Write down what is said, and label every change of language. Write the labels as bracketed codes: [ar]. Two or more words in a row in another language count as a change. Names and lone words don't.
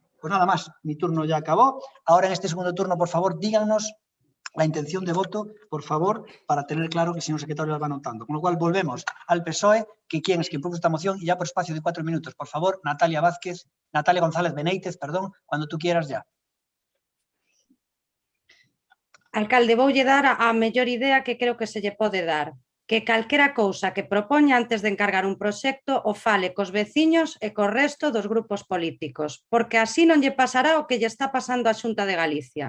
[es] Pues nada más, mi turno ya acabó. Ahora en este segundo turno, por favor, díganos la intención de voto, por favor, para tener claro que el señor secretario la va anotando. Con lo cual, volvemos al PSOE, que quien es quien propuso esta moción, y ya por espacio de 4 minutos. Por favor, Natalia González Beneítez, perdón, cuando tú quieras ya. [gl] Alcalde, voulle dar a mellor idea que creo que se lle pode dar, que calquera cousa que propoña antes de encargar un proxecto o fale cos veciños e co resto dos grupos políticos, porque así non lle pasará o que lle está pasando á Xunta de Galicia.